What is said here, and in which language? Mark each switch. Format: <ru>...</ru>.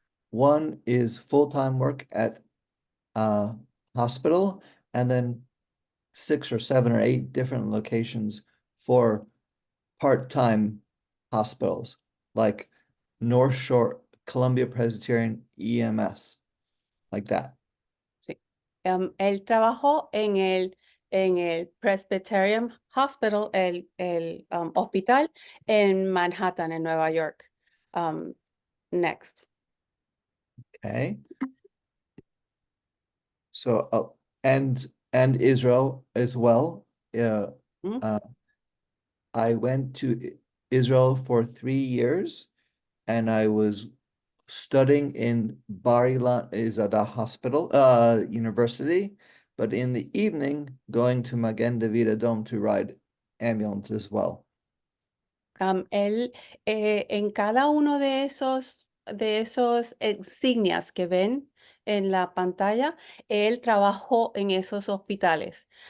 <en>One is full-time work at hospital, and then 6 or 7 or 8 different locations for part-time hospitals, like North Shore, Columbia Presbyterian, EMS, like that.</en> <es>Sí. Él trabajó en el Presbyterian Hospital, el hospital en Manhattan, en Nueva York.</es> <en>Next. Okay. So, and Israel as well. I went to Israel for 3 years, and I was studying in Bar Ilan is at a hospital, university, but in the evening going to Magen David Adom to ride ambulance as well.</en> <es>Él en cada uno de esos insignias que ven en la pantalla, él trabajó en esos hospitales.</es>